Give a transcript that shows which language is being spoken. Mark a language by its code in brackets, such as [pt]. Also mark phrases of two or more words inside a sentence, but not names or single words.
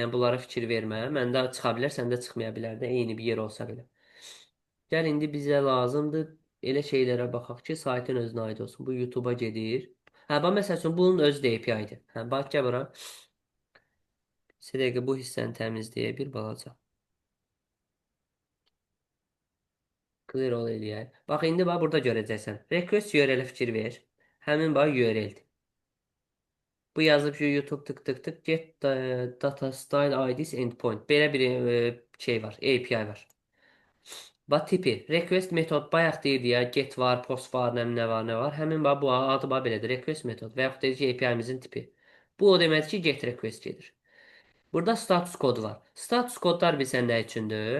[az] Yəni bunlara fikir vermə. Məndə çıxa bilər, səndə çıxmaya bilər də, eyni bir yer olsa belə. Gəl indi bizə lazımdır elə şeylərə baxaq ki, saytın özünə aid olsun. Bu YouTube-a gedir. Hə, bax məsəl üçün bunun özü də API-dir. Hə, bax gəl bura. Bir dəqiqə bu hissəni təmizləyə bir balaca. [en] Clear all [az] eləyək. Bax indi bax burada görəcəksən. [en] Request URL- [az] ə fikir ver. Həmin bax URL-dir. Bu yazıb ki, YouTube tık tık tık [en] get data style IDs endpoint. [az] Belə bir şey var, API var. Bax tipi, request metod bayaq deyirdi ya, get var, post var, nə var, nə var. Həmin bax bu adı bax belədir, request metod və yaxud da ki, API-mizin tipi. Bu o deməkdir ki, [en] get request [az] gedir. Burada status kodu var. Status kodlar bilsən nə üçündür?